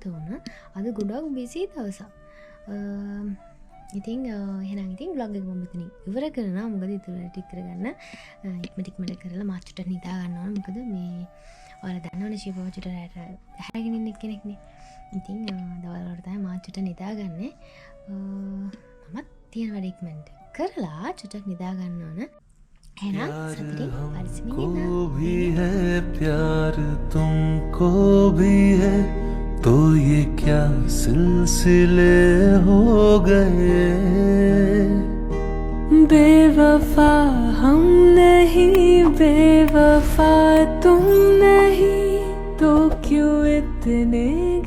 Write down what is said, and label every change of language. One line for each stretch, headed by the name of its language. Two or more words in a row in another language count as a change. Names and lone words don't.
Sinhala: ඕන අද ගොඩක් බිසි දවසක් ඉතින් එහෙනම් ඉතින් vlog එක මම මෙතනින් ඉවර කරනවා මොකද ඉතුරු ටික කරගන්න ඉක්මනට කරලා මාස්ටර්ට නිදා ගන්න ඕන මොකද මේ ඔයාලා දන්නවනේ ශිව බබා චුට්ට රැට හැරගෙන ඉන්න කෙනෙක්නේ ඉතින් දවල් වලට තමයි මාස්ටර්ට නිදාගන්නේ මමත් තියෙන වැඩ ඉක්මනට කරලා චුට්ටක් නිදා ගන්න ඕන එහෙනම් සතුටින් පරිස්සමින් ඉන්න
Hindi: भी है प्यार तुमको भी है तो ये क्या सिलसिले हो गए बेवफा हम नहीं बेवफा तुम नहीं तो क्यों इतने